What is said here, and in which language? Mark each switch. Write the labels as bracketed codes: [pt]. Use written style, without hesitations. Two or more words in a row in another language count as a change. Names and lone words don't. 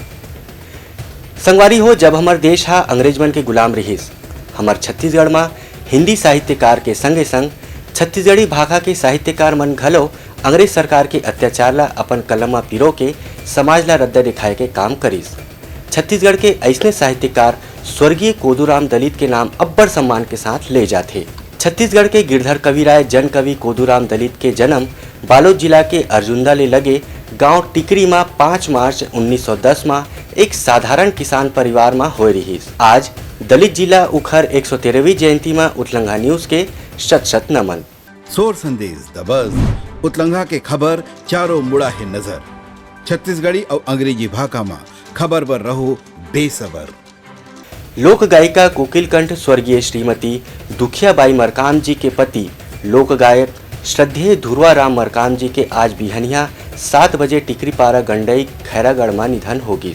[hne] संगवारी हो जब हमार देश हा अंग्रेज मन के गुलाम रहीस, हमार छत्तीसगढ़ में हिंदी साहित्यकार के संगे संग छत्तीसगढ़ी भाषा के साहित्यकार मन घलो अंग्रेज सरकार के अत्याचार ला अपन कलम में पिरो के समाज ला रद्दा दिखाए के काम करीस। छत्तीसगढ़ के ऐसने साहित्यकार स्वर्गीय कोदूराम दलित के नाम अब्बड़ सम्मान के साथ ले जाते। छत्तीसगढ़ के गिरधर कविराय जन कवि कोदूराम दलित के जन्म बालोद जिला के अर्जुंदा ले लगे गांव टिकरी में 5 मार्च 1910 में एक साधारण किसान परिवार में होए रहीस। आज दलित जिला उखर 113वीं जयंती में उतलंघा न्यूज के शत नमन। सोर संदेश द बज़ उतलंघा के खबर चारों मुड़ा है नजर। छत्तीसगढ़ी और अंग्रेजी भाषा में खबर पर रहो बेसबर। लोक गायिका कोकिल कंठ स्वर्गीय श्रीमती दुखियाबाई मरकाम जी के पति लोक गायक श्रद्धेय धुरवा राम मरकाम जी के आज बिहनिया 7 बजे टिकरीपारा गंडई खैरागढ़ में निधन होगी।